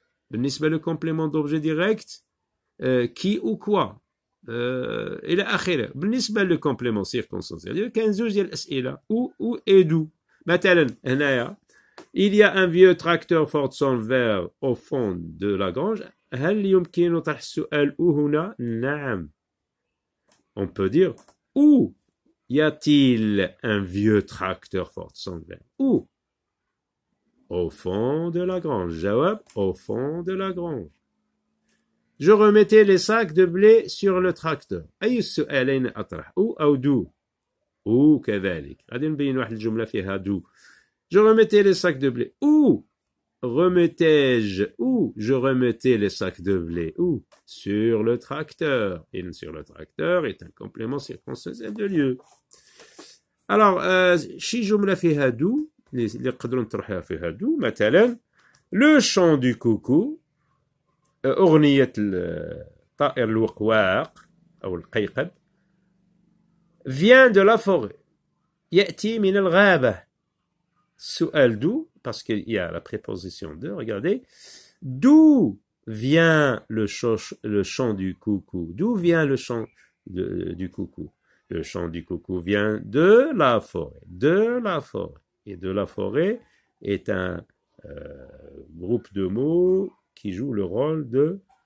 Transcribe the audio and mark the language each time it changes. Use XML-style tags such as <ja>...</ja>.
<fr>بالنسبة le complément d'objet direct qui ou quoi</fr> <ar>إلى آخره.</ar> <fr>بالنسبة le complément circonstanciel</fr> <ar>كاين زوج ديال الأسئلة</ar> <fr>où et d'où.</fr> <ar>مثلا هنايا</ar> <fr>il y a un vieux tracteur Ford Solver au fond de la grange.</fr> <ar>هل يمكن طرح السؤال où هنا؟ نعم.</ar> <fr>On peut dire où y a-t-il un vieux tracteur Ford Solver? Où? Au fond de la grange. جواب au fond de la grange. Je remettais les sacs de blé sur le tracteur.</fr> <ar>أي السؤالين أطرح؟ où أو d'où؟ où كذلك. غادي نبين واحد الجملة فيها d'où.</ar> <fr>Je remettais les sacs de blé. Où remettais-je? Où je remettais les sacs de blé? Où? Sur le tracteur. Et sur le tracteur est un complément circonstanciel de lieu. Alors,</fr> <ar>شي جملة فيها</ar> <fr>d'où</fr> <ar>اللي نقدروا نطرحها فيها</ar> <fr>d'où مثلا le chant du coucou</fr> <ar>أغنية الطائر الوقواق أو القيقب</ar> <fr>vient de la forêt</fr> <ar>يأتي من الغابة.</ar> <fr>السؤال d'où parce qu'il y a la préposition de. Regardez, d'où vient le chant du coucou? D'où vient le chant du coucou? Le chant du coucou vient de la forêt. De la forêt. Et de la forêt est un groupe de mots qui joue le rôle de</fr>